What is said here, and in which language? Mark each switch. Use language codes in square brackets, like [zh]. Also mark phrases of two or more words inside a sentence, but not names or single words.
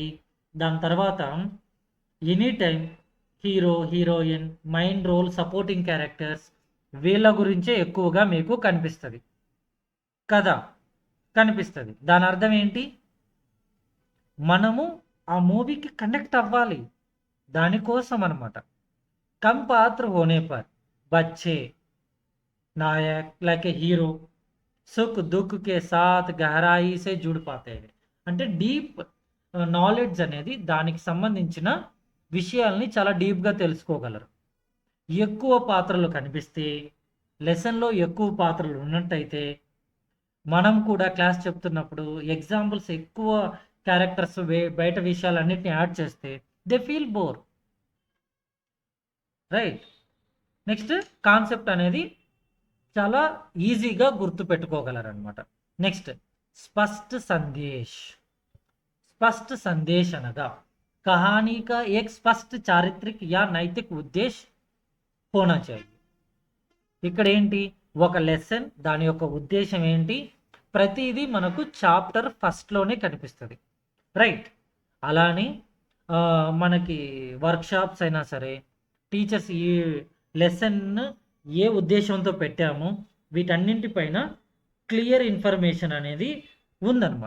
[te] దాని తర్వాత [en] any time hero heroine main role supporting characters [te] వీళ్ళ గురించే ఎక్కువగా మీకు కనిపిస్తుంది కదా, కనిపిస్తుంది. దాని అర్థం ఏంటి? మనము ఆ మూవీకి కనెక్ట్ అవ్వాలి, దానికోసం అనమాట. [hi] कम पात्र होने पर बच्चे नायक [en] like a hero [hi] सुख दुःख के साथ गहराई से जुड़ पाते. [te] అంటే [en] deep knowledge [te] అనేది దానికి సంబంధించిన విషయాల్ని చాలా డీప్గా తెలుసుకోగలరు. ఎక్కువ పాత్రలు కనిపిస్తే, లెసన్లో ఎక్కువ పాత్రలు ఉన్నట్టయితే, మనం కూడా క్లాస్ చెప్తున్నప్పుడు ఎగ్జాంపుల్స్ ఎక్కువ క్యారెక్టర్స్ బయట విషయాలన్నిటిని యాడ్ చేస్తే [en] they feel bore, [te] రైట్? [en] next concept [te] అనేది చాలా ఈజీగా గుర్తు పెట్టుకోగలరు అనమాట. [hi] నెక్స్ట్ स्पष्ट संदेश. स्पष्ट संदेश అనగా कहानी का एक स्पष्ट चारित्रिक या नैतिक उद्देश्य होना चाहिए. [te] ఇక్కడ ఏంటి? ఒక లెసన్ దాని యొక్క ఉద్దేశం ఏంటి? ప్రతిదీ మనకు చాప్టర్ ఫస్ట్లోనే కనిపిస్తుంది, రైట్? అలానే మనకి వర్క్షాప్స్ అయినా సరే టీచర్స్ ఈ లెసన్ ఏ ఉద్దేశంతో పెట్టామో వీటన్నింటిపైన [en] clear information [te] అనేది ఉందన్నమాట.